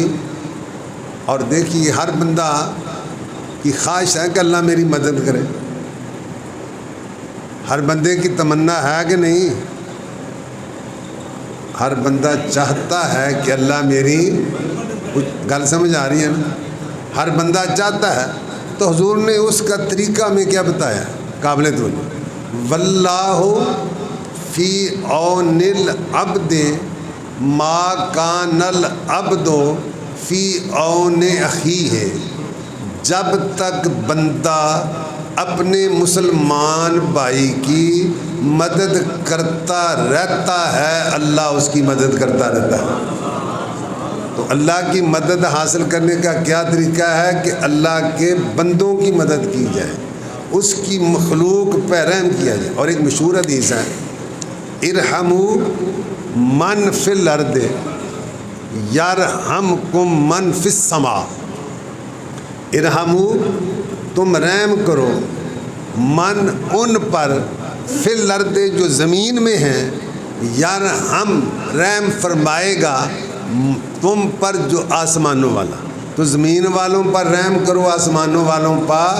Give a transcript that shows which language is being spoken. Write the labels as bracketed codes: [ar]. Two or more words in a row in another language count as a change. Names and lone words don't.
[ur] اور دیکھیے ہر بندہ کی خواہش ہے کہ اللہ میری مدد کرے، ہر بندے کی تمنا ہے کہ نہیں؟ ہر بندہ چاہتا ہے کہ اللہ میری، کچھ گل سمجھ آ رہی ہے نا؟ ہر بندہ چاہتا ہے۔ تو حضور نے اس کا طریقہ میں کیا بتایا؟ قابل توجہ، [ar] واللہ فی اون العبد ما کان العبد فی اون اخیہ، [ur] جب تک بندہ اپنے مسلمان بھائی کی مدد کرتا رہتا ہے اللہ اس کی مدد کرتا رہتا ہے۔ تو اللہ کی مدد حاصل کرنے کا کیا طریقہ ہے کہ اللہ کے بندوں کی مدد کی جائے، اس کی مخلوق پہ رحم کیا جائے۔ اور ایک مشہور حدیث ہے، [ar] ارحموا من فی الارض یرحمکم من فی السماء، [ur] ارحموا تم رحم کرو، من ان پر، [ar] فی الارض [ur] جو زمین میں ہیں، یرحم رحم فرمائے گا تم پر جو آسمانوں والا، تو زمین والوں پر رحم کرو آسمانوں والوں پر۔